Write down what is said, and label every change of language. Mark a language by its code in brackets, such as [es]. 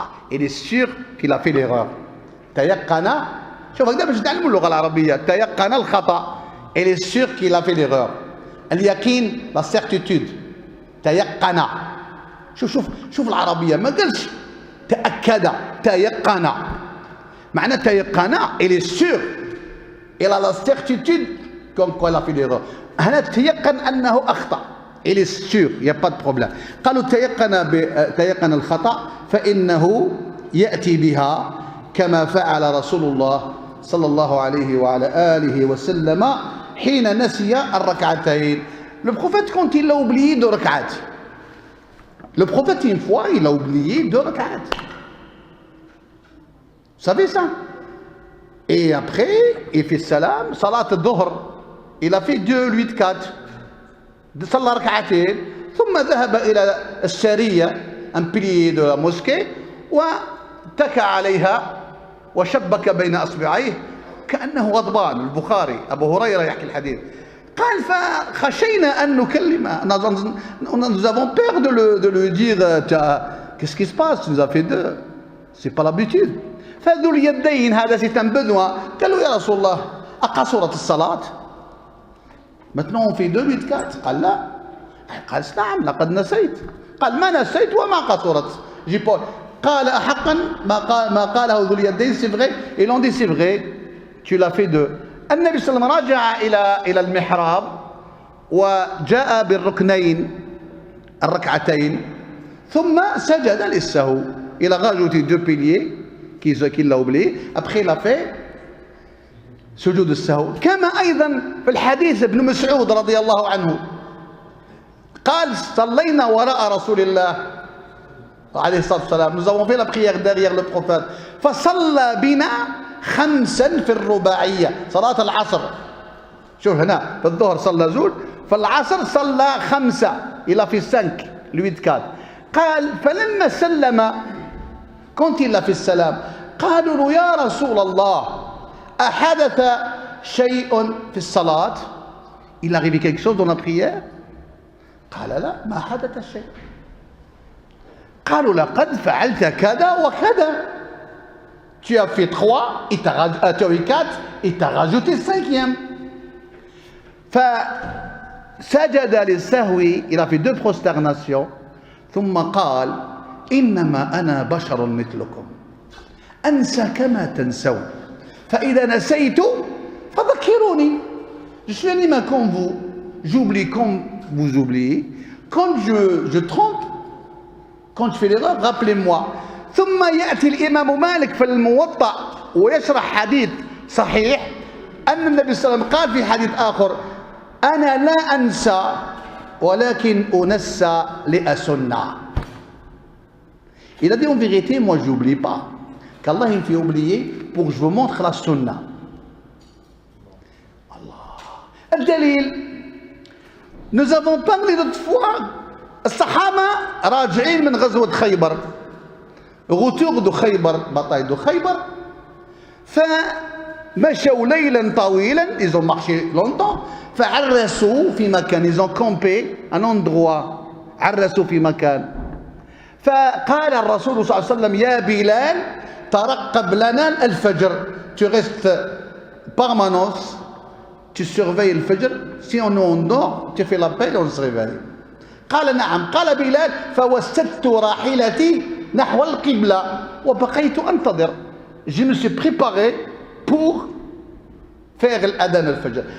[fr] il est sûr qu'il a fait l'erreur. [ar] تيقن, شوف هكذا باش تعلموا اللغة العربية. تيقن الخطأ, [fr] il est sûr qu'il a fait l'erreur. اليقين, la certitude. [ar] تيقن. شوف العربية ما قالش تأكد, تيقن. معنى تيقن [fr] il est sûr il a la certitude comme quoi il a fait l'erreur. [ar] هنا تيقن أنه أخطأ [fr] il est sûr il n'y a pas de problème. [ar] قالوا تيقن الخطأ فإنه يأتي بها كما فعل رسول الله صلى الله عليه وعلى آله وسلم حين نسي الركعتين. [fr] Le prophète, quand il a oublié 2 rak'at, le prophète, une fois, il a oublié 2 rak'at. Vous savez ça? Et après, il fait salam, salat al-dhuhr, il a fait 2, 8, 4, [ar] صلى ركعتين, ثم ذهب إلى السارية, [fr] un pilier de la mosquée, [ar] واتكى عليها وشبك بين أصبعيه كأنه غضبان. البخاري أبو هريرة يحكي الحديث. قال فخشينا أن نكلمه. [fr] Nous avons peur de lui dire qu'est-ce qui se passe, tu nous as fait 2, c'est pas l'habitude. [ar] فذو اليدين هذا [fr] c'est un [ar] بدوى قال له يا رسول الله أقصرت الصلاة؟ [fr] Maintenant on fait 2, 8, 4. [ar] قال لا. قال نعم لقد نسيت. قال ما نسيت وما قصرت. قال أحقا ما قاله ذو اليدين [fr] c'est vrai. Ils ont dit c'est vrai, tu l'as fait 2. [ar] النبي صلى الله عليه وسلم رجع إلى المحراب وجاء بالركنين الركعتين ثم سجد للسهو. [fr] Il a rajouté 2 piliers qu'il a oublié. Après il a fait سجود السهو. [ar] كما أيضا في الحديث ابن مسعود رضي الله عنه قال صلينا وراء رسول الله عليه الصلاة والسلام. [fr] Nous avons fait la prière derrière le prophète. [ar] فصلى بنا 5 في الرباعية. صلاة العصر. شوف هنا في الظهر صلى زول، في العصر صلى 5. [fr] Il a fait 5 8 4. [ar] قال فلما سلم [fr] quand il a fait [ar] السلام قالوا له يا رسول الله أحدث شيء في الصلاة؟ [fr] Il arrive quelque chose dans la prière؟ [ar] قال لا ما حدث شيء. قالوا لقد فعلت كذا وكذا. [fr] Tu as fait 3, tu as fait 4, et tu as rajouté 5e. [ar] فسجد للسهو, [fr] il a fait 2 prosternations. [ar] ثم قال إنما أنا بشر مثلكم أنسى كما تنسون فإذا نسيت فذكروني. [fr] Je suis un humain comme vous, j'oublie comme vous oubliez. Quand je trompe, quand je fais l'erreur, rappelez-moi. [ar] ثم يأتي الإمام مالك في الموطأ ويشرح حديث صحيح أن النبي صلى الله عليه وسلم قال في حديث آخر أنا لا أنسى ولكن أنسى لأسنى. [fr] Il a dit en vérité, moi je n'oublie pas, qu'Allah il me fait oublier pour que je vous montre la sunna. Allah. الدليل, nous avons parlé d'autres fois, [ar] الصحابة راجعين من غزوة خيبر, [fr] retour de خيبر, bataille de خيبر, [ar] فمشوا ليلا طويلا, [fr] ils ont marché longtemps, [ar] فعرسوا في مكان, [fr] ils ont campé un endroit, [ar] عرسوا في مكان. فقال الرسول صلى الله عليه وسلم يا بلال ترقب لنا الفجر. [fr] Tu restes permanence, tu surveilles le fajr, si on endort tu fais l'appel et on se réveille. [ar] قال نعم. قال بلال فوسدت راحلتي نحو القبلة وبقيت أنتظر. [fr] Je me suis préparé pour faire الأذان الفجر.